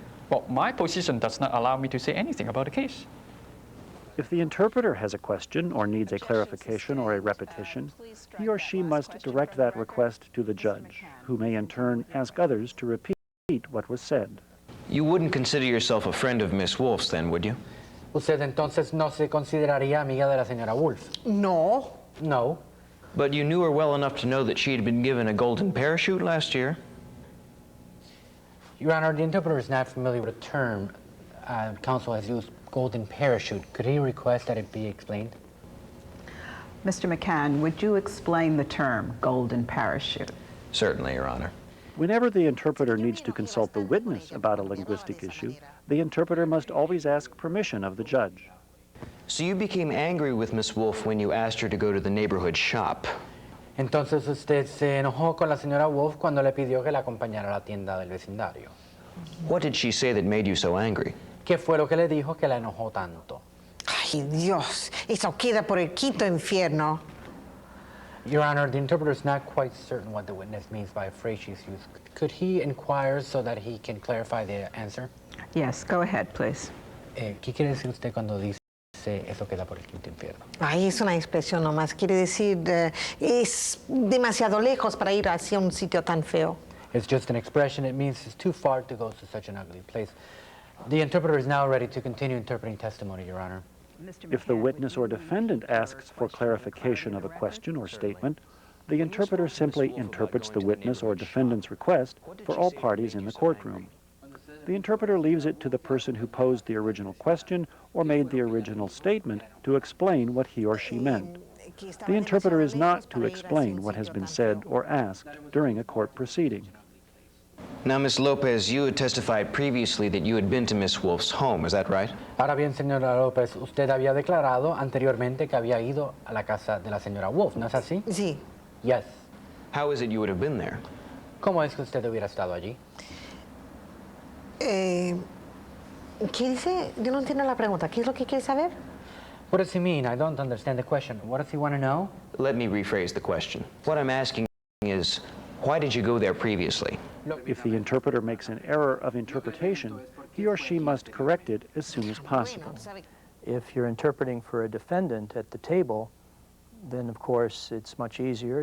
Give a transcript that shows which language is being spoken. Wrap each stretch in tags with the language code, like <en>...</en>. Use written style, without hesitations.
<en>Well, my position does not allow me to say anything about the case. If the interpreter has a question or needs a clarification or a repetition, he or she must direct that request to the judge, who may in turn ask others to repeat what was said. You wouldn't consider yourself a friend of Miss Wolf's then, would you?</en> <es>Usted entonces no se consideraría amiga de la señora Wolf. No.</es> <en>No. But you knew her well enough to know that she had been given a golden parachute last year. Your Honor, the interpreter is not familiar with the term counsel has used, golden parachute. Could he request that it be explained? Mr. McCann, would you explain the term golden parachute? Certainly, Your Honor. Whenever the interpreter needs to consult the witness about a linguistic issue, the interpreter must always ask permission of the judge. So you became angry with Miss Wolf when you asked her to go to the neighborhood shop.</en> <es>Entonces usted se enojó con la señora Wolf cuando le pidió que la acompañara a la tienda del vecindario.</es> <en>What did she say that made you so angry?</en> <es>¿Qué fue lo que le dijo que la enojó tanto? Ay, Dios, eso queda por el quinto infierno.</es> <en>Your Honor, the interpreter is not quite certain what the witness means by a phrase she's used. Could he inquire so that he can clarify the answer? Yes, go ahead, please.</en> <es>¿Qué quiere decir usted cuando dice eso queda por el quinto infierno? Ay, es una expresión nomás. Quiere decir, es demasiado lejos para ir hacia un sitio tan feo.</es> <en>It's just an expression. It means it's too far to go to such an ugly place. The interpreter is now ready to continue interpreting testimony, Your Honor. If the witness or defendant asks for clarification of a question or statement, the interpreter simply interprets the witness or defendant's request for all parties in the courtroom. The interpreter leaves it to the person who posed the original question or made the original statement to explain what he or she meant. The interpreter is not to explain what has been said or asked during a court proceeding. Now, Miss Lopez, you had testified previously that you had been to Miss Wolf's home, is that right?</en> <es>Ahora bien, señora López, usted había declarado anteriormente que había ido a la casa de la señora Wolf, ¿no es así? Sí.</es> <en>Yes. How is it you would have been there?</en> <es>¿Cómo es que usted hubiera estado allí? ¿Qué dice? Yo no entiendo la pregunta. ¿Qué es lo que quiere saber?</es> <en>What does he mean? I don't understand the question. What does he want to know? Let me rephrase the question. What I'm asking is, why did you go there previously? If the interpreter makes an error of interpretation, he or she must correct it as soon as possible. If you're interpreting for a defendant at the table, then of course it's much easier.</en>